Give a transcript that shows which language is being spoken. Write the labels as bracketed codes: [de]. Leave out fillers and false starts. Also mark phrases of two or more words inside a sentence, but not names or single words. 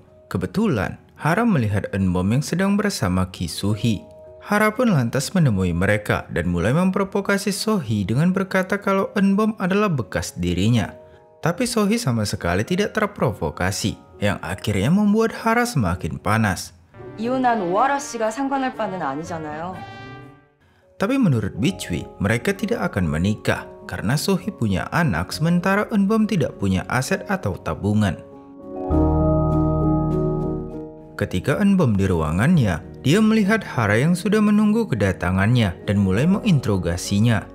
[id] Kebetulan, Hara melihat Eunbom yang sedang bersama Ki Sohee. Hara pun lantas menemui mereka dan mulai memprovokasi Sohee dengan berkata kalau Eunbom adalah bekas dirinya. Tapi Sohee sama sekali tidak terprovokasi, yang akhirnya membuat Hara semakin panas. [ko] 이혼한 오하라 씨가 상관할 바는 아니잖아요. [id] Tapi menurut Bichwi, mereka tidak akan menikah karena Sohee punya anak sementara Eunbom tidak punya aset atau tabungan. Ketika Eunbom di ruangannya, dia melihat Hara yang sudah menunggu kedatangannya dan mulai menginterogasinya.